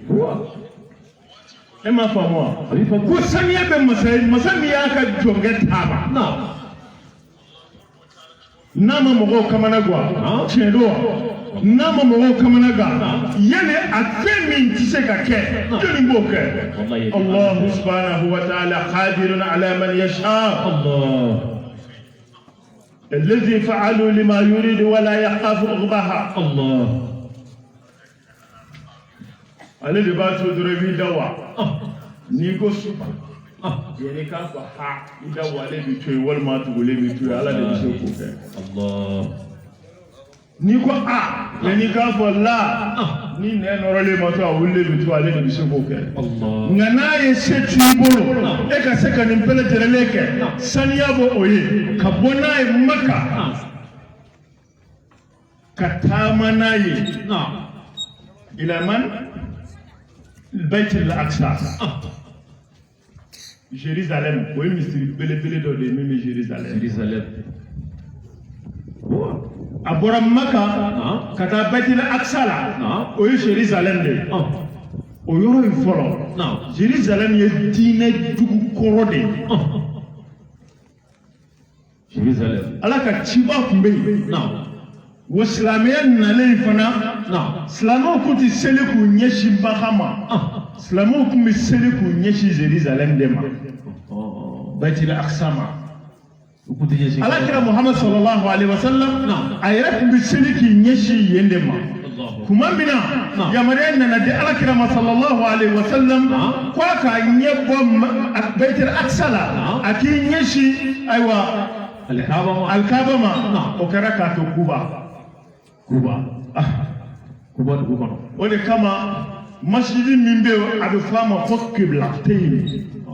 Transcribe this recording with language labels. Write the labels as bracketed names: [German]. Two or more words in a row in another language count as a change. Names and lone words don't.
[Bambara] e m'a faamu wa ko saniya bɛ masa min y'a ka jɔnkɛ taama nama mɔgɔw kamana guwa tiɲɛ don wa nama mɔgɔw kamana gan yanni a fɛn min tɛ se ka kɛ jɔnni b'o kɛ [Arabic] الله سبحانه وتعالى قادر على من يشاء [Bambara] Allah [Arabic] الذي فعلوا لما يريد ولا يخاف عقباها [Bambara] Allah ale de b'a to dɔrɔn i b'i da wa n'i ko suba yanni k'a fɔ ha i da wa ale b'i to yen walima tugulen b'i to yen ala de bɛ se k'o kɛ Allah n'i ko a yanni k'a fɔ la ni nɛ nɔrɔlen ma to a wulilen b'i to ale de bɛ se k'o kɛ nka n'a ye se t'i bolo e ka se ka nin bɛɛ lajɛlen kɛ saniya bɔ o ye ka bɔ n'a ye Maka ka taama n'a ye ila man [Arabic] البيت الأقصى [Bambara] Jérusalem o ye misiri belebele dɔ de ye min bɛ Jérusalem a bɔra Maka ka taa Baitul Aqsa la o ye Jérusalem de ye o yɔrɔ in fɔlɔ Jérusalem ye diinɛ dugu kɔrɔ de ye Jérusalem Ala ka ciba tun bɛ yen wa silamɛya nalen fana silamɛw tun tɛ seli k'u ɲɛsin Baga ma silamɛw tun bɛ seli k'u ɲɛsin Jérusalem de ma Baitul Aqsa ma Alakira Muhammad [Arabic] صلى الله عليه وسلم [Bambara] a yɛrɛ tun bɛ seli k'i ɲɛsin yen de ma kuma min na yamaruya nana di Alakira ma [Arabic] صلى الله عليه وسلم [Bambara] k'a ka ɲɛ bɔ Baitul Aqsa la a k'i ɲɛsin ayiwa Alkaaba ma o kɛra k'a to Kuba dugu kɔnɔ o de kama masjidi min bɛ yen a bɛ fɔ a ma ko Kiblateni